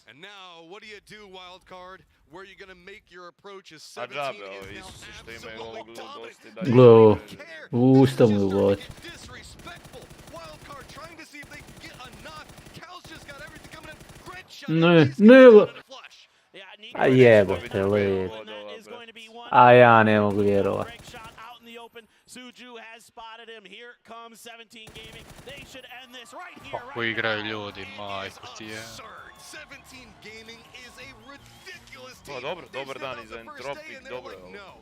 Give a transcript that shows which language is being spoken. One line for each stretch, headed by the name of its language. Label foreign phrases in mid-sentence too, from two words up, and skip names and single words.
English: And now, what do you do, Wildcard? Where are you going to make your approach as 17 is now absolutely dominant. Disrespectful. Wildcard trying to see if they can get a knock. Cal's just got everything coming in. Great shot.
Croatian: A jebote, led. A ja ne mogu vjerovat. Kako igraju ljudi, majko ti je. Dobar dan i za Entropik, dobro je ovo.